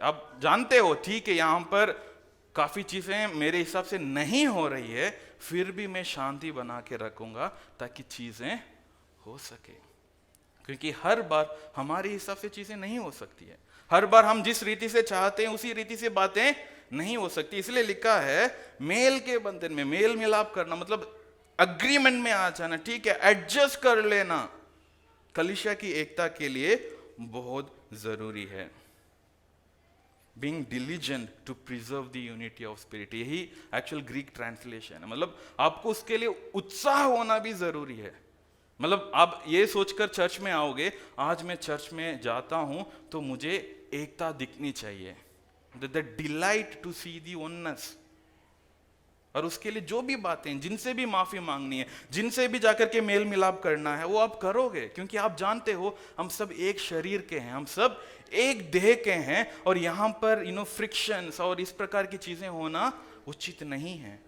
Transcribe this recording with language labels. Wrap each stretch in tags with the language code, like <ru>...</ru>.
<hi>आप जानते हो ठीक है यहां पर काफी चीजें मेरे हिसाब से नहीं हो रही है, फिर भी मैं शांति बना के रखूंगा ताकि चीजें हो सके, क्योंकि हर बार हमारे हिसाब से चीजें नहीं हो सकती है, हर बार हम जिस रीति से चाहते हैं उसी रीति से बातें नहीं हो सकती। इसलिए लिखा है मेल के बंधन में, मेल मिलाप करना मतलब अग्रीमेंट में आ जाना, ठीक है, एडजस्ट कर लेना, कलीसिया की एकता के लिए बहुत जरूरी है।</hi> <en>Being diligent to preserve the unity of spirit,</en> <hi>यही एक्चुअल ग्रीक ट्रांसलेशन है। मतलब आपको उसके लिए उत्साह होना भी जरूरी है। मतलब आप ये सोचकर चर्च में आओगे, आज मैं चर्च में जाता हूं तो मुझे एकता दिखनी चाहिए,</hi> <en>the delight to see the oneness,</en> <hi>और उसके लिए जो भी बातें, जिनसे भी माफी मांगनी है, जिनसे भी जाकर के मेल मिलाप करना है, वो आप करोगे, क्योंकि आप जानते हो हम सब एक शरीर के हैं, हम सब एक देह के हैं, और यहाँ पर फ्रिक्शंस और इस प्रकार की चीजें होना उचित नहीं है।</hi>